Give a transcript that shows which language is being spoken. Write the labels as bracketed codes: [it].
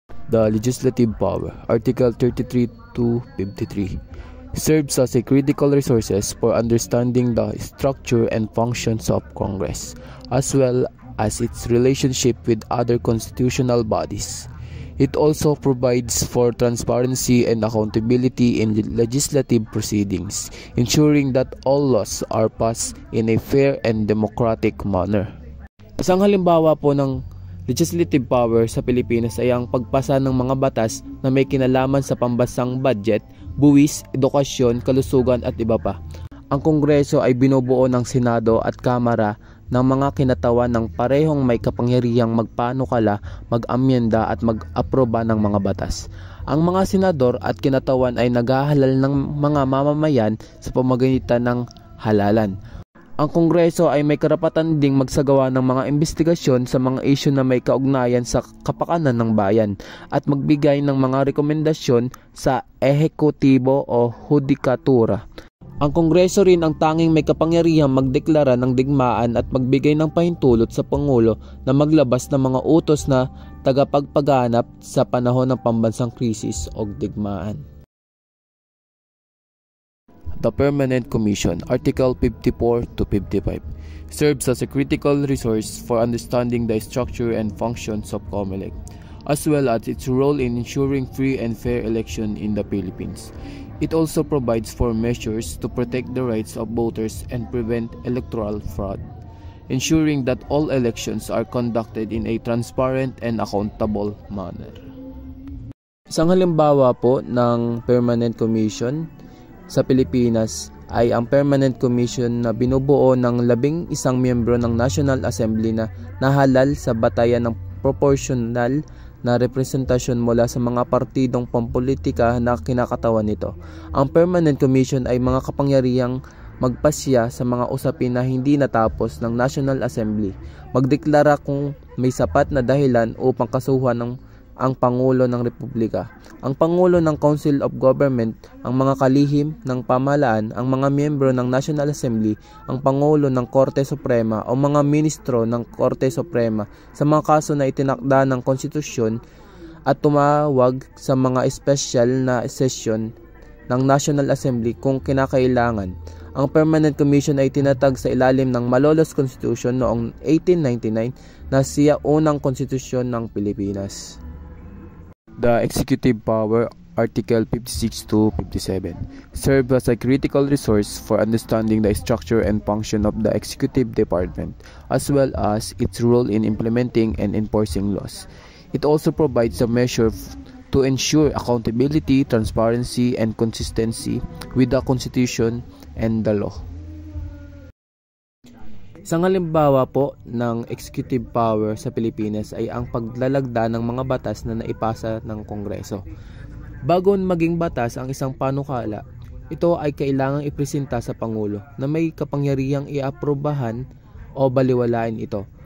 [en] The legislative power, Article 33 to 53, serves as a critical resource for understanding the structure and functions of Congress, as well as its relationship with other constitutional bodies. It also provides for transparency and accountability in legislative proceedings, ensuring that all laws are passed in a fair and democratic manner. [tl] Isang halimbawa po ng legislative power sa Pilipinas ay ang pagpasa ng mga batas na may kinalaman sa pambansang budget, buwis, edukasyon, kalusugan at iba pa. Ang Kongreso ay binubuo ng Senado at Kamara ng mga kinatawan ng parehong may kapangyarihang magpanukala, mag-amyenda at mag-aproba ng mga batas. Ang mga senador at kinatawan ay naghahalal ng mga mamamayan sa pamamagitan ng halalan. Ang Kongreso ay may karapatan ding magsagawa ng mga investigasyon sa mga isyu na may kaugnayan sa kapakanan ng bayan at magbigay ng mga rekomendasyon sa ehekutibo o hudikatura. Ang Kongreso rin ang tanging may kapangyarihang magdeklara ng digmaan at magbigay ng pahintulot sa Pangulo na maglabas ng mga utos na tagapagpaganap sa panahon ng pambansang krisis o digmaan. [en] The Permanent Commission, Article 54 to 55, serves as a critical resource for understanding the structure and functions of COMELEC, as well as its role in ensuring free and fair election in the Philippines. It also provides for measures to protect the rights of voters and prevent electoral fraud, ensuring that all elections are conducted in a transparent and accountable manner. [tl] Isang halimbawa po ng Permanent Commission sa Pilipinas ay ang Permanent Commission na binubuo ng 11 miyembro ng National Assembly na nahalal sa batayan ng proportional na representasyon mula sa mga partidong pampolitika na kinakatawan nito. Ang Permanent Commission ay mga kapangyarihang magpasya sa mga usapin na hindi natapos ng National Assembly, magdeklara kung may sapat na dahilan upang kasuhan ang Pangulo ng Republika, ang Pangulo ng Council of Government, ang mga kalihim ng pamahalaan, ang mga miyembro ng National Assembly, ang Pangulo ng Korte Suprema o mga ministro ng Korte Suprema sa mga kaso na itinakda ng konstitusyon at tumawag sa mga espesyal na session ng National Assembly kung kinakailangan. Ang Permanent Commission ay tinatag sa ilalim ng Malolos Constitution noong 1899 na siya unang konstitusyon ng Pilipinas. [en] The Executive Power, Article 56 to 57, serve as a critical resource for understanding the structure and function of the Executive Department, as well as its role in implementing and enforcing laws. It also provides a measure to ensure accountability, transparency, and consistency with the Constitution and the law. [tl] Isang halimbawa po ng executive power sa Pilipinas ay ang paglalagda ng mga batas na naipasa ng Kongreso. Bago maging batas ang isang panukala, ito ay kailangang ipresenta sa Pangulo na may kapangyarihang iaprobahan o baliwalain ito.